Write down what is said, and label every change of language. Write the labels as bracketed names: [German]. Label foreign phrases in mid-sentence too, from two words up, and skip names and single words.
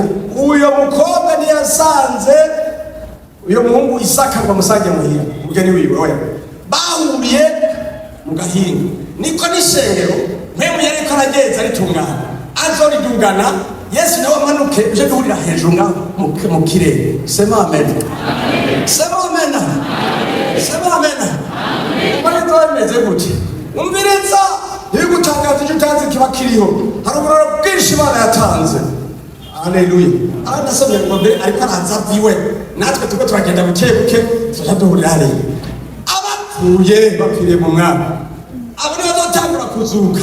[Rundi] Uyo mukobwa ntiyasanze uyo muhungu Isaka ngo amusange muhira, umugeni wiwe oya, bahuriye mu gahinga. Niko n'isengero mpemu yariko arageza ritungana azoridugana. Yesu nawe amanuke uje duhurira hejuru ngaho mu kirere. [Swahili] Sema amen. Sema amen. Sema amen. [Rundi] Muri twemeze gute? Umviriza, yigutangaza icyo utazi kiba kiriho. Hari uburaro bwinshi Imana yatanze. Haleluya. Arasomye ngo mbere ariko araza viwe, natwe tuko turagenda buke turaduhurira hariya. Bapfiriye mu mwami, abo nibo bazotangura kuzuka.